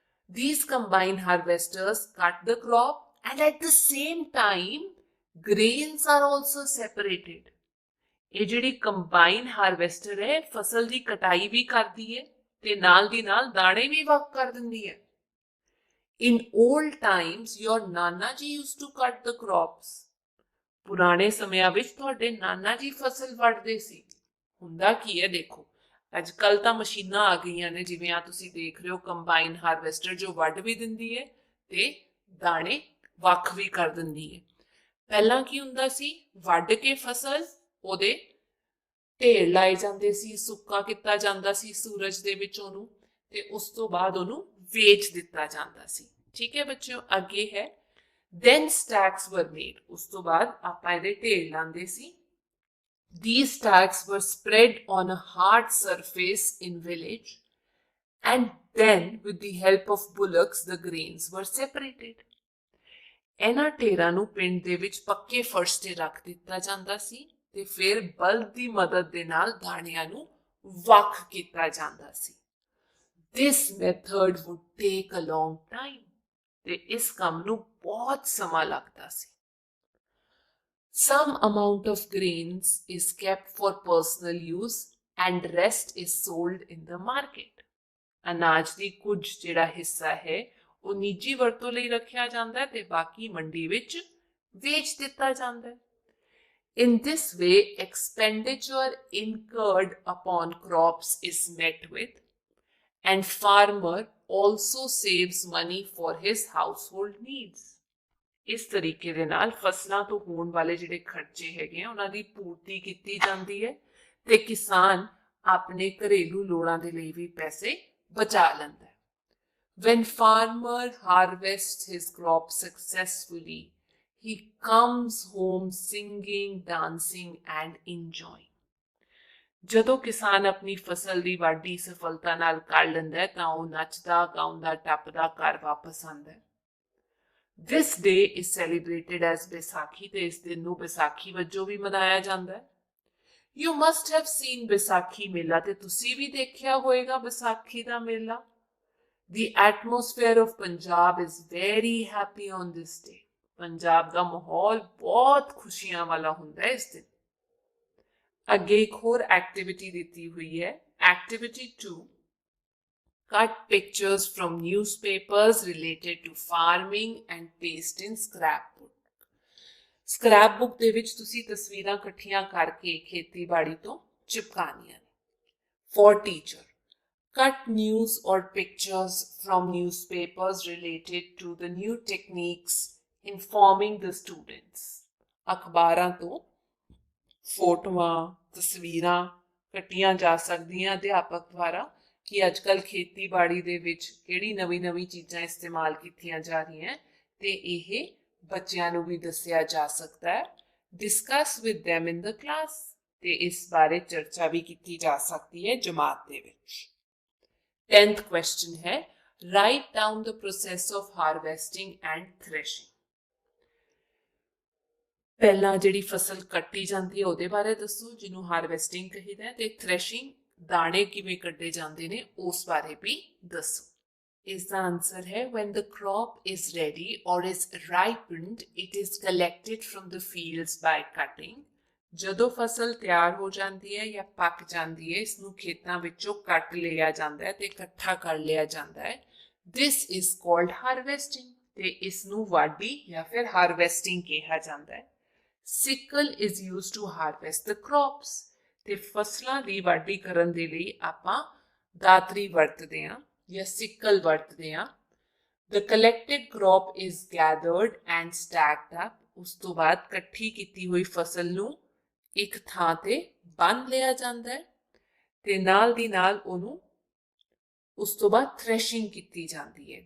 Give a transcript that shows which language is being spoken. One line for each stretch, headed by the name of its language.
English: These combine harvesters cut the crop and at the same time grains are also separated।
Punjabi: ਇਹ ਜਿਹੜੀ combine harvester ਹੈ ਫਸਲ ਦੀ ਕਟਾਈ ਵੀ ਕਰਦੀ ਹੈ ਤੇ ਨਾਲ ਦੀ ਨਾਲ ਦਾਣੇ ਵੀ ਵੱਖ ਕਰ ਦਿੰਦੀ ਹੈ।
English: In old times your nana ji used to cut the crops।
Punjabi: ਪੁਰਾਣੇ ਸਮਿਆਂ ਵਿੱਚ ਤੁਹਾਡੇ ਨਾਨਾ ਜੀ ਫਸਲ ਵੱਢਦੇ ਸੀ। ਹੁੰਦਾ ਕੀ ਹੈ ਦੇਖੋ ਅੱਜ ਕੱਲ ਤਾਂ ਮਸ਼ੀਨਾਂ ਆ ਗਈਆਂ ਨੇ ਜਿਵੇਂ ਆ ਤੁਸੀਂ ਦੇਖ ਰਹੇ ਹੋ ਕੰਬਾਈਨ ਹਾਰਵੈਸਟਰ ਜੋ ਵੱਢ ਵੀ ਦਿੰਦੀ ਹੈ ਤੇ ਦਾਣੇ ਵੱਖ ਵੀ ਕਰ ਦਿੰਦੀ ਹੈ। ਪਹਿਲਾਂ ਕੀ ਹੁੰਦਾ ਸੀ ਵੱਢ ਕੇ ਫਸਲ ਉਹਦੇ ਢੇਰ ਲਾਏ ਜਾਂਦੇ ਸੀ, ਸੁੱਕਾ ਕੀਤਾ ਜਾਂਦਾ ਸੀ ਸੂਰਜ ਦੇ ਵਿੱਚ ਉਹਨੂੰ ਤੇ ਉਸ ਤੋਂ ਬਾਅਦ ਉਹਨੂੰ ਵੇਚ ਦਿੱਤਾ ਜਾਂਦਾ ਸੀ। ਠੀਕ ਹੈ ਬੱਚਿਓ, ਅੱਗੇ ਹੈ
English: then stacks were made।
Punjabi: ਉਸ ਤੋਂ ਬਾਅਦ ਆਪਾਂ ਇਹਦੇ ਢੇਰ ਲਾਉਂਦੇ ਸੀ।
English: These stacks were spread on a hard surface in village and then with the help of bullocks the grains were separated।
Punjabi: ਇਹਨਾਂ ਢੇਰਾਂ ਨੂੰ ਪਿੰਡ ਦੇ ਵਿੱਚ ਪੱਕੇ ਫਰਸ਼ ਤੇ ਰੱਖ ਦਿੱਤਾ ਜਾਂਦਾ ਸੀ ਤੇ ਫਿਰ ਬਲਦ ਦੀ ਮਦਦ ਦੇ ਨਾਲ ਦਾਣਿਆਂ ਨੂੰ ਵੱਖ ਕੀਤਾ ਜਾਂਦਾ ਸੀ।
English: This method would take a long time।
Punjabi: ਤੇ ਇਸ ਕੰਮ ਨੂੰ ਬਹੁਤ ਸਮਾਂ ਲੱਗਦਾ ਸੀ।
English: Some amount of grains is kept for personal use and rest is sold in the market।
Punjabi: ਅਨਾਜ ਦੀ ਕੁਝ ਜਿਹੜਾ ਹਿੱਸਾ ਹੈ ਉਹ ਨਿੱਜੀ ਵਰਤੋਂ ਲਈ ਰੱਖਿਆ ਜਾਂਦਾ ਹੈ ਤੇ ਬਾਕੀ ਮੰਡੀ ਵਿੱਚ ਵੇਚ ਦਿੱਤਾ ਜਾਂਦਾ ਹੈ।
English: In this way, expenditure incurred upon crops is met with and farmer also saves money for his household needs।
Punjabi: ਇਸ ਤਰੀਕੇ ਦੇ ਨਾਲ ਫਸਲਾਂ ਤੋਂ ਹੋਣ ਵਾਲੇ ਜਿਹੜੇ ਖਰਚੇ ਹੈਗੇ ਆ ਉਹਨਾਂ ਦੀ ਪੂਰਤੀ ਕੀਤੀ ਜਾਂਦੀ ਹੈ ਤੇ ਕਿਸਾਨ ਆਪਣੇ ਘਰੇਲੂ ਲੋੜਾਂ ਦੇ ਲਈ ਵੀ ਪੈਸੇ ਬਚਾ ਲੈਂਦਾ ਹੈ।
English: When farmer harvests his crop successfully, he comes home singing, dancing and enjoying।
Punjabi: ਜਦੋਂ ਕਿਸਾਨ ਆਪਣੀ ਫਸਲ ਦੀ ਵਾਢੀ ਸਫਲਤਾ ਨਾਲ ਕਰ ਲੈਂਦਾ ਹੈ ਤਾਂ ਉਹ ਨੱਚਦਾ ਗਾਉਂਦਾ ਟੱਪਦਾ ਘਰ ਵਾਪਸ ਆਉਂਦਾ ਹੈ।
English: This day is celebrated as
Punjabi: Vaisakhi ਤੇ ਇਸ ਦਿਨ ਨੂੰ ਵਿਸਾਖੀ ਵਜੋਂ ਵੀ ਮਨਾਇਆ ਜਾਂਦਾ ਹੈ।
English: You must have seen
Punjabi: Vaisakhi ਮੇਲਾ ਤੇ ਤੁਸੀਂ ਵੀ ਦੇਖਿਆ ਹੋਵੇਗਾ ਵਿਸਾਖੀ ਦਾ ਮੇਲਾ।
English: The atmosphere of Punjab is very happy on this day।
Punjabi: Punjab ਦਾ ਮਾਹੌਲ ਬਹੁਤ ਖੁਸ਼ੀਆਂ ਵਾਲਾ ਹੁੰਦਾ ਹੈ ਇਸ ਦਿਨ। ਅੱਗੇ ਇੱਕ ਹੋਰ ਐਕਟੀਵਿਟੀ ਦਿੱਤੀ ਹੋਈ ਹੈ activity 2
English: cut pictures from newspapers related to farming and paste in scrapbook।
Punjabi: Scrap book ਦੇ ਵਿੱਚ ਤੁਸੀਂ ਤਸਵੀਰਾਂ ਇਕੱਠੀਆਂ ਕਰਕੇ ਖੇਤੀਬਾੜੀ ਤੋਂ ਚਿਪਕਾਉਣੀਆਂ ਨੇ।
English: For teacher, cut news or pictures from newspapers related to the new techniques informing the students.
Punjabi: ਅਖਬਾਰਾਂ ਤੋਂ ਫੋਟੋਆਂ ਤਸਵੀਰਾਂ ਕੱਟੀਆਂ ਜਾ ਸਕਦੀਆਂ ਅਧਿਆਪਕ ਦੁਆਰਾ ਕਿ ਅੱਜ ਕੱਲ੍ਹ ਖੇਤੀਬਾੜੀ ਦੇ ਵਿੱਚ ਕਿਹੜੀ ਨਵੀਂ ਚੀਜ਼ਾਂ ਇਸਤੇਮਾਲ ਕੀਤੀਆਂ ਜਾ ਰਹੀਆਂ ਤੇ ਇਹ ਬੱਚਿਆਂ ਨੂੰ ਵੀ ਦੱਸਿਆ ਜਾ ਸਕਦਾ ਹੈ।
English: discuss with them in the class,
Punjabi: ਤੇ ਇਸ ਬਾਰੇ ਚਰਚਾ ਵੀ ਕੀਤੀ ਜਾ ਸਕਦੀ ਹੈ ਜਮਾਤ ਦੇ ਵਿੱਚ।
English: 10th question ਹੈ write down the process of harvesting and threshing.
Punjabi: ਪਹਿਲਾਂ ਜਿਹੜੀ ਫਸਲ ਕੱਟੀ ਜਾਂਦੀ ਹੈ ਉਹਦੇ ਬਾਰੇ ਦੱਸੋ ਜਿਹਨੂੰ ਹਾਰਵੈਸਟਿੰਗ ਕਹੀਦਾ ਹੈ, ਤੇ ਥ੍ਰੈਸ਼ਿੰਗ ਦਾਣੇ ਕਿਵੇਂ ਕੱਢੇ ਜਾਂਦੇ ਨੇ ਉਸ ਬਾਰੇ ਵੀ ਦੱਸੋ। ਇਸ ਦਾ ਆਨਸਰ ਹੈ
English: when the crop is ready or is ripened it is collected from the fields by cutting.
Punjabi: ਜਦੋਂ ਫਸਲ ਤਿਆਰ ਹੋ ਜਾਂਦੀ ਹੈ ਜਾਂ ਪੱਕ ਜਾਂਦੀ ਹੈ ਇਸ ਨੂੰ ਖੇਤਾਂ ਵਿੱਚੋਂ ਕੱਟ ਲਿਆ ਜਾਂਦਾ ਹੈ ਤੇ ਇਕੱਠਾ ਕਰ ਲਿਆ ਜਾਂਦਾ ਹੈ।
English: This is called harvesting,
Punjabi: ਤੇ ਇਸ ਨੂੰ ਵਾਢੀ ਜਾਂ ਫਿਰ ਹਾਰਵੈਸਟਿੰਗ ਕਿਹਾ ਜਾਂਦਾ ਹੈ।
English: Sickle is used to harvest the crops,
Punjabi: ਤੇ ਫਸਲਾਂ ਦੀ ਵਾਢੀ ਕਰਨ ਦੇ ਲਈ ਆਪਾਂ ਦਾਤਰੀ ਵਰਤਦੇ ਹਾਂ ਜਾਂ ਸਿੱਕਲ ਵਰਤਦੇ ਹਾਂ।
English: The collected crop is gathered and stacked up.
Punjabi: ਉਸ ਤੋਂ ਬਾਅਦ ਇਕੱਠੀ ਕੀਤੀ ਹੋਈ ਫਸਲ ਨੂੰ ਇੱਕ ਥਾਂ ਤੇ ਬੰਨ੍ਹ ਲਿਆ ਜਾਂਦਾ ਹੈ ਤੇ ਨਾਲ ਦੀ ਨਾਲ ਉਹਨੂੰ ਉਸ ਤੋਂ ਬਾਅਦ ਥ੍ਰੈਸ਼ਿੰਗ ਕੀਤੀ ਜਾਂਦੀ ਹੈ।